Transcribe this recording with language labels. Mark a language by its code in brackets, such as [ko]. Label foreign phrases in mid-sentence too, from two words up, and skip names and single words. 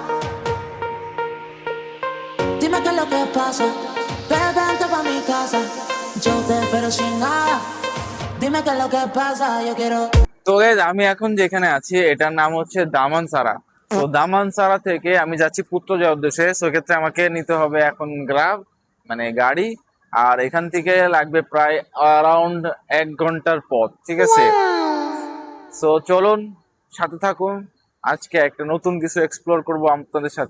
[es] Dime qué es lo que pasa, bebé, vente pa' mi casa, yo te espero sin nada. Dime qué es lo que pasa, yo quiero. [bn] তো guys, আমি এখন যেখানে আছি এটার নাম হচ্ছে দামানসারা। তো দামানসারা থেকে আমি যাচ্ছি পুত্রজয়ার উদ্দেশ্যে। সেক্ষেত্রে আমাকে নিতে হবে এখন গ্রাব মানে গাড়ি, আর এখান থেকে লাগবে প্রায় অ্যারাউন্ড 1 ঘন্টার পথ, ঠিক আছে? সো চলুন, সাথে থাকুন, আজকে একটা নতুন কিছু এক্সপ্লোর করব আপনাদের সাথে।